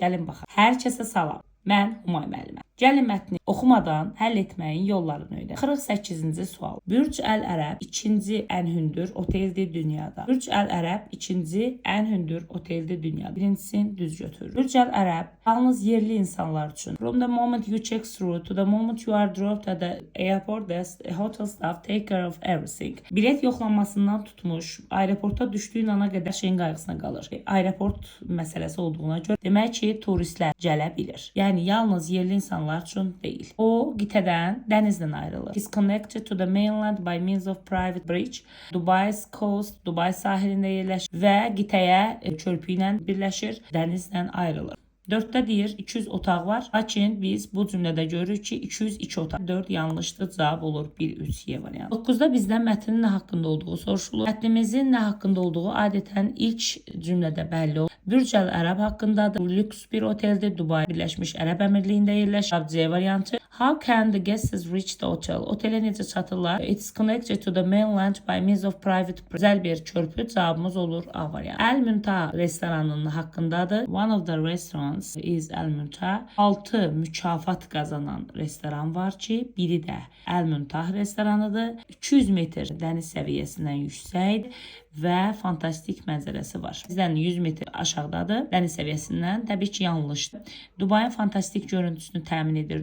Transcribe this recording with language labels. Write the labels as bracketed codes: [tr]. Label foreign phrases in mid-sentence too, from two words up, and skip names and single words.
[az] Gəlin baxaq. Hər kəsə salam. Mən Humay müəlliməm. Gəlin mətni oxumadan həll etməyin yollarını öyrənək. 48-ci sual. Bürc Əl Ərəb ikinci ən hündür oteldir dünyada. Bürc Əl Ərəb ikinci ən hündür oteldir dünyada. Birincisini düz götür. Bürc Əl Ərəb yalnız yerli insanlar üçün. [en] From the moment you check through to the moment you are dropped at the airport, the hotel staff take care of everything. [az] Bilet yoxlanmasından tutmuş, aeroporta düşdüyün ana qədər şeyin qayğısına qalır. Aeroport məsələsi olduğuna görə demək ki, turistlər gələ bilir. Yəni yalnız yerli insanlar üçün deyil. O qitədən dənizlə ayrılır. [en] Is connected to the mainland by means of private bridge. Dubai's coast, [az] Dubai sahilində yerləşir və qitəyə körpü ilə birləşir, dənizlə ayrılır. 4-də deyir 200 otaq var. Lakin biz bu cümlədə görürük ki 202 otaq. 4 yanlışdır. Cavab olur 1-3 variantı. 9-da bizdən mətnin nə haqqında olduğu soruşulur. Mətnimizin nə haqqında olduğu adətən ilk cümlədə bəlli olur. Bürc Əl Ərəb haqqındadır. Lüks bir oteldir. Dubai Birləşmiş Ərəb Əmirliyində yerləşir. C variantı. [en] How can the guests reach the hotel? [az] Otelə necə çatırlar? [en] It's connected to the mainland by means of private [tr] güzel bir körpü. [az] Cavabımız olur A variantı. Əl Müntaha restoranının haqqındadır. [en] One of the restaurants is Əl Müntaha. [az] 6 mükafat qazanan restoran var ki, biri də Əl Müntaha restoranıdır. 200 metr dəniz səviyyəsindən yüksəkdir və fantastik mənzərəsi var. Bizdən 100 metr aşağıdadır. Dəniz səviyyəsindən təbii ki, yanlışdır. Dubai'nin fantastik görüntüsünü təmin edir.